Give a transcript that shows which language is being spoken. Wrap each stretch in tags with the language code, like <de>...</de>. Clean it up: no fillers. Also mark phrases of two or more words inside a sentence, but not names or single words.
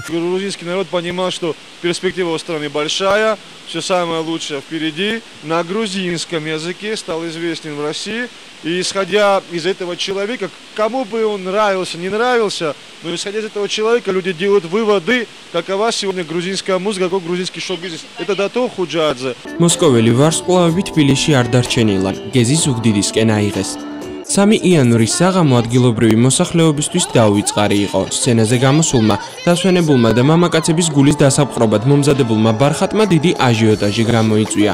<ru>Грузинский народ понимал, что перспектива у страны большая, все самое лучшее впереди. на грузинском языке, стал известен в России. И исходя из этого человека, кому бы он нравился, не нравился, но исходя из этого человека люди делают выводы, какова сегодня грузинская музыка, какой грузинский шоу-бизнес. Это Дато Худжадзе.</ru> <ka>მოსკოველი ვარსკვლავები თბილისში არ დარჩენილან, გეზის უგდიდისკენ აიღეს. 3 იანვრის საღამო ადგილობრივი მოსახლეობისთვის დაუვიწყარი იყო. სცენაზე გამოსულმა, დასვენებულმა და მამაკაცების გულის დასაპყრობად მომზადებულმა ბარხატმა დიდი აჟიოტაჟი გამოიწვია.</ka>